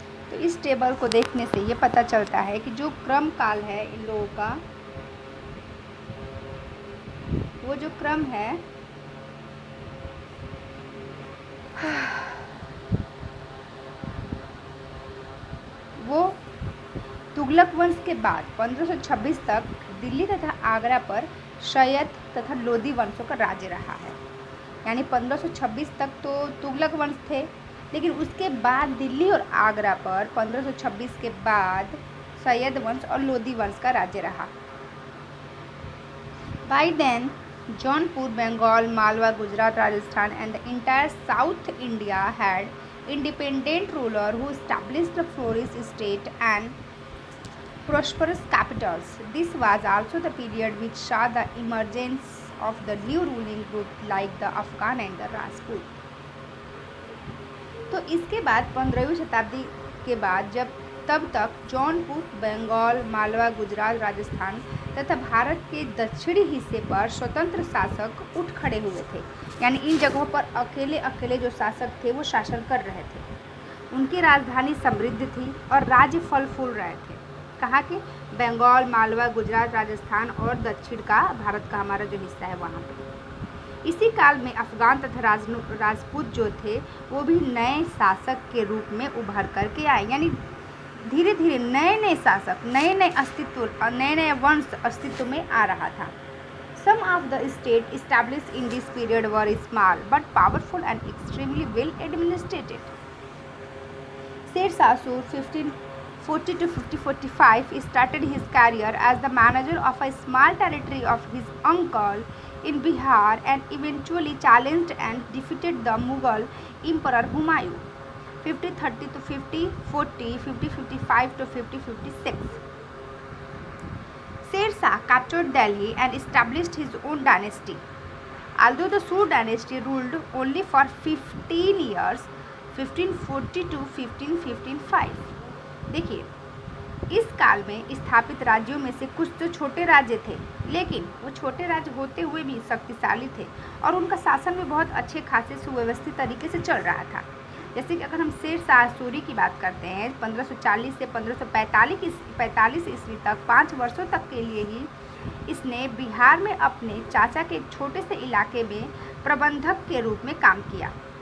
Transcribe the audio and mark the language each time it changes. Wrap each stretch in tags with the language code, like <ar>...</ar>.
<hi>तो इस टेबल को देखने से ये पता चलता है कि जो क्रम काल है इन लोगों का, वो जो क्रम है वो तुगलक वंश के बाद 1526 तक दिल्ली तथा आगरा पर सैयद तथा लोधी वंशों का राज्य रहा है। यानी 1526 तक तो तुगलक वंश थे, लेकिन उसके बाद दिल्ली और आगरा पर 1526 के बाद सैयद वंश और लोधी वंश का राज्य रहा।</hi> <en>By then Jaunpur, Bengal, Malwa, Gujarat, Rajasthan and the entire South India had independent ruler who established the flourishing state and prosperous capitals. This was also the period which saw the emergence of the new ruling group like the Afghan and the Rajput.</en> <hi>तो इसके बाद 15वीं शताब्दी के बाद तब तक जौनपुर, बंगाल, मालवा, गुजरात, राजस्थान तथा भारत के दक्षिणी हिस्से पर स्वतंत्र शासक उठ खड़े हुए थे। यानी इन जगहों पर अकेले अकेले जो शासक थे वो शासन कर रहे थे। उनकी राजधानी समृद्ध थी और राज्य फल फूल रहे थे। कहाँ के? बंगाल, मालवा, गुजरात, राजस्थान और दक्षिण का भारत का हमारा जो हिस्सा है वहाँ पे। इसी काल में अफगान तथा राजपूत जो थे वो भी नए शासक के रूप में उभर करके आए। यानी धीरे धीरे नए नए शासक, नए नए अस्तित्व, नए नए वंश अस्तित्व में आ रहा था।</hi> <en>Some of the states established in this period were small but powerful and extremely well administrated. Sher Shah Suri 1540 to 1545 started his career as the manager of a small territory of his uncle in Bihar and eventually challenged and defeated the Mughal Emperor Humayun 5030 to 5040, 5055 to 5056. Sher Shah captured Delhi and established his own dynasty. Although the Suri dynasty ruled only for 15 years, 1540 to 1555.</en> <hi>देखिए, इस काल में स्थापित राज्यों में से कुछ तो छोटे राज्य थे, लेकिन वो छोटे राज्य होते हुए भी शक्तिशाली थे और उनका शासन भी बहुत अच्छे खासे सुव्यवस्थित तरीके से चल रहा था। जैसे कि अगर हम शेर शाह सूरी की बात करते हैं, 1540 से 1545 ईस्वी तक 5 वर्षों तक के लिए ही इसने बिहार में अपने चाचा के एक छोटे से इलाके में प्रबंधक के रूप में काम किया।</hi>